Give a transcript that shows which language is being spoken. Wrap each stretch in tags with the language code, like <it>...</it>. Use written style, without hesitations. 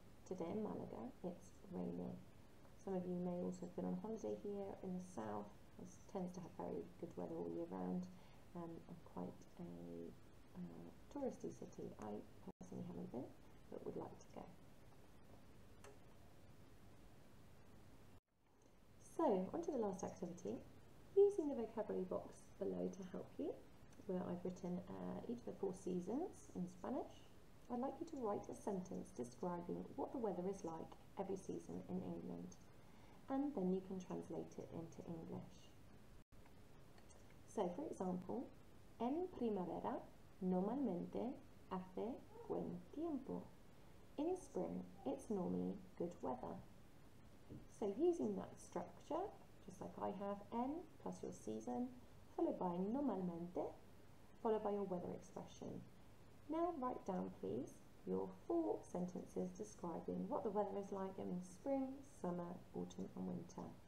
<en>Today in Malaga it's raining. Some of you may also have been on holiday here in the south. It tends to have very good weather all year round, and quite a touristy city. I personally haven't been, but would like to go. So, on to the last activity. Using the vocabulary box below to help you, where I've written each of the 4 seasons in Spanish, I'd like you to write a sentence describing what the weather is like every season in England, and then you can translate it into English. So, for example,</en> <es>en primavera normalmente hace buen tiempo.</es> <en>In spring, it's normally good weather. So using that structure, just like I have, en plus your season, followed by normalmente, followed by your weather expression. Now write down, please, your 4 sentences describing what the weather is like in spring, summer, autumn and winter.</en>